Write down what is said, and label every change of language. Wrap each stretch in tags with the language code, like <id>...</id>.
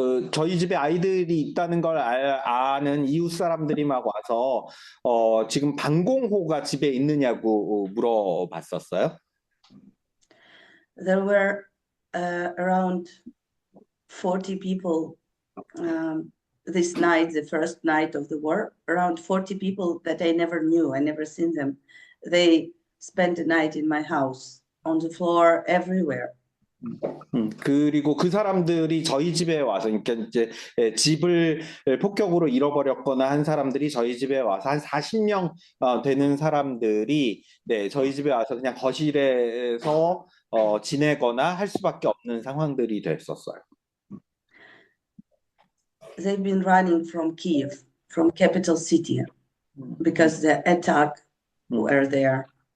<ko>저희 집에 아이들이 있다는 걸 아는 이웃 사람들이 막 와서, 지금 방공호가 집에 있느냐고 물어봤었어요.</ko> <en>There were around 40 people this night, the first night of the war, around 40 people that I never knew, I never seen them. They spent the night in my house, on the floor, everywhere.</en> <ko>그리고 그 사람들이 저희 집에 와서, 그러니까 이제 집을 폭격으로 잃어버렸거나 한 사람들이 저희 집에 와서 한 40명 되는 사람들이 네, 저희 집에 와서 그냥 거실에서 지내거나 할 수밖에 없는 상황들이 됐었어요.</ko> <en>They've been running from Kiev, from capital city, because the attack were there.</en>